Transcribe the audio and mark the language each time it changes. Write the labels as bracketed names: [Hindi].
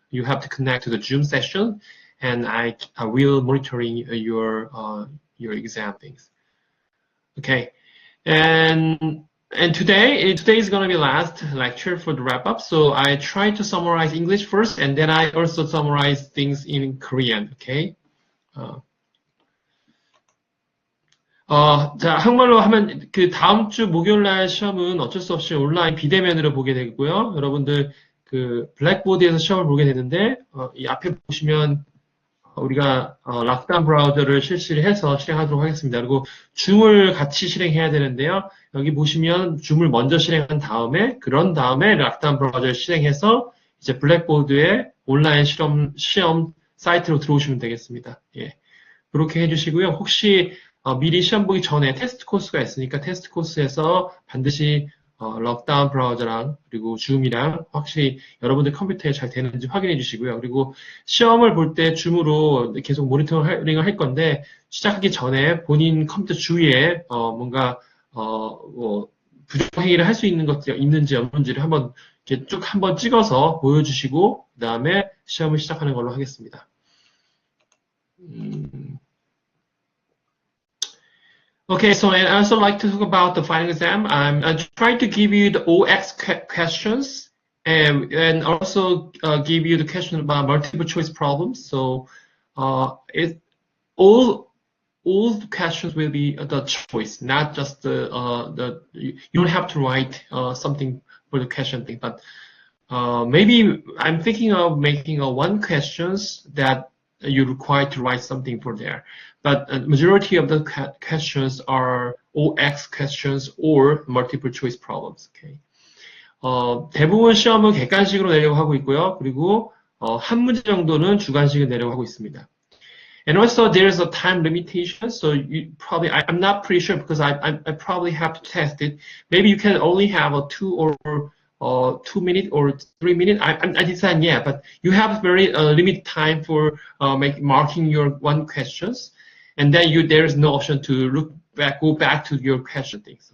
[English] You have to connect to the Zoom session, and I will monitoring your exam things. Okay, and today is going to be last lecture for the wrap up. So I try to summarize English first, and then I also summarize things in Korean. Okay. [Korean] 자, 한국말로 하면 그 다음 주 목요일 날 시험은 어쩔 수 없이 온라인 비대면으로 보게 되고요. 여러분들 그 블랙보드에서 시험을 보게 되는데 이 앞에 보시면 우리가 락다운 브라우저를 실시를 해서 실행하도록 하겠습니다. 그리고 줌을 같이 실행해야 되는데요. 여기 보시면 줌을 먼저 실행한 다음에 그런 다음에 락다운 브라우저를 실행해서 이제 블랙보드에 온라인 시험 사이트로 들어오시면 되겠습니다. 예. 그렇게 해주시고요. 혹시 미리 시험 보기 전에 테스트 코스가 있으니까 테스트 코스에서 반드시 럭다운 브라우저랑 그리고 줌이랑 확실히 여러분들 컴퓨터에 잘 되는지 확인해 주시고요. 그리고 시험을 볼 때 줌으로 계속 모니터링을 할 건데 시작하기 전에 본인 컴퓨터 주위에 뭔가 뭐 부정행위를 할 수 있는 것들이 있는지 없는지를 한번 이렇게 쭉 한번 찍어서 보여주시고 그 다음에 시험을 시작하는 걸로 하겠습니다. [English] Okay, so I also like to talk about the final exam. I'm trying to give you the OX questions and also give you the question about multiple choice problems. So all the questions will be the choice, not just you don't have to write something for the question thing, but maybe I'm thinking of making one questions that you're required to write something for there. But the majority of the questions are OX questions or multiple choice problems. Okay. [Korean] 대부분 시험은 객관식으로 내려고 하고 있고요. 그리고 한 문제 정도는 주관식으로 내려고 하고 있습니다. [English] And also there's a time limitation, so you probably I'm not pretty sure because I probably have to test it. Maybe you can only have a 2 minute or 3 minute. I decide yeah, but you have very limited time for marking your one questions, and then there is no option to go back to your question things.